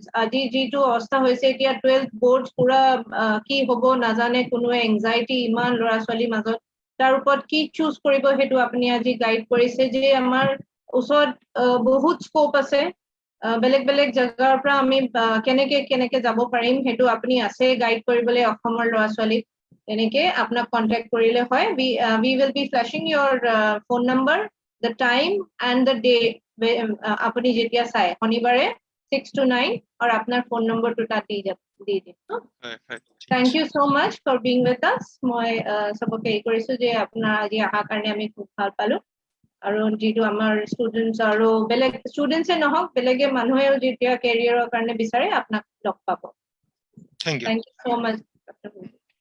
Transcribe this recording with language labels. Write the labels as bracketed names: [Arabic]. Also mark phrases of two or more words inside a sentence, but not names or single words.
[Assamese] আজি যিটো অৱস্থা হৈছে এতিয়া 12th বৰ্ড পুৰা কি হ'ব নাজানে, কোনোৱে এংজাইটি ইমান ল'ৰা ছোৱালীৰ মাজত, তাৰ ওপৰত কি চুজ কৰিব সেইটো আপুনি আজি গাইড কৰিছে যে আমাৰ ওচৰত বহুত স্কোপ আছে, বেলেগ বেলেগ জেগাৰ পৰা আমি কেনেকে যাব পাৰিম সেইটো আপুনি আছে গাইড কৰিবলৈ অসমৰ ল'ৰা ছোৱালীক। তেনেকে আপোনাক কণ্টেক্ট কৰিলে হয়। [English] We will be flashing your phone number, the time and the day [Assamese] আপুনি যেতিয়া চাই শনিবাৰে 6 to 9 আৰু আপোনাৰ ফোন নম্বৰটো তাত দি দিম। [English] Thank you so much for being with us. [Assamese] মই সবকে এই কৰিছোঁ যে আপোনাৰ আজি অহাৰ কাৰণে আমি খুব ভাল পালোঁ। আৰু যিটো আমাৰ ষ্টুডেণ্টছ আৰু বেলেগ ষ্টুডেণ্টছে নহওক বেলেগে মানুহেও যেতিয়া কেৰিয়াৰৰ কাৰণে বিচাৰে আপোনাক লগ পাব। [English] thank you. Thank you so much, Dr.